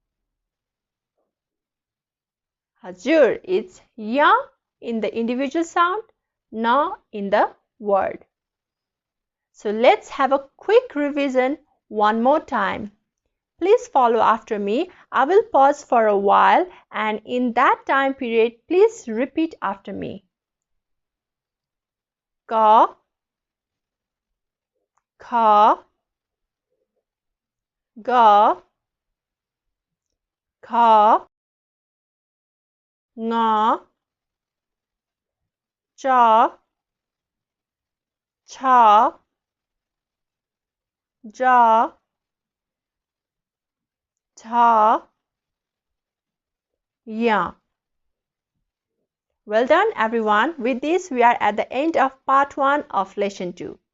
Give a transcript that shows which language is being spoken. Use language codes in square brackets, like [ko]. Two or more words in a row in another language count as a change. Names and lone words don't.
[en] Hazur, it's ya in the individual sound, na in the word. So let's have a quick revision one more time. Please follow after me. I will pause for a while and in that time period, please repeat after me. Ka, kha, ga, kha, nga, cha, cha, ja, tha, ya. Well done everyone. With this we are at the end of part 1 of lesson 2.